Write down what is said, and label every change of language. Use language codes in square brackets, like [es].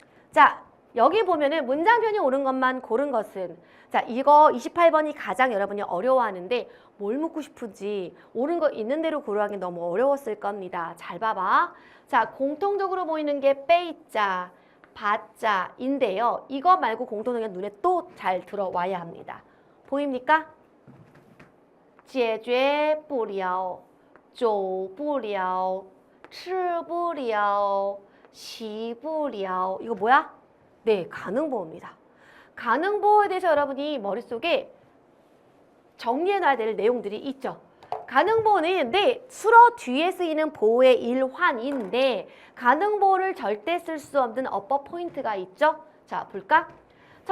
[ko] 자, 여기 보면은 문장편이 옳은 것만 고른 것은 자, 이거 28번이 가장 여러분이 어려워하는데 뭘 묻고 싶은지 옳은 거 있는 대로 고르기 너무 어려웠을 겁니다. 잘 봐봐. 자, 공통적으로 보이는 게 빼이자, 바자인데요. 이거 말고 공통적인 눈에 또 잘 들어와야 합니다. 보입니까? [zh] 解决不了, 走不了, 吃不了, 洗不了. [ko] 이거 뭐야? 네, 가능보호입니다. 가능보호에 대해서 여러분이 머릿속에 정리해놔야 될 내용들이 있죠. 가능보호는 수어 뒤에 쓰이는 보호의 일환인데 가능보호를 절대 쓸 수 없는 어법 포인트가 있죠. 자, 볼까? 첫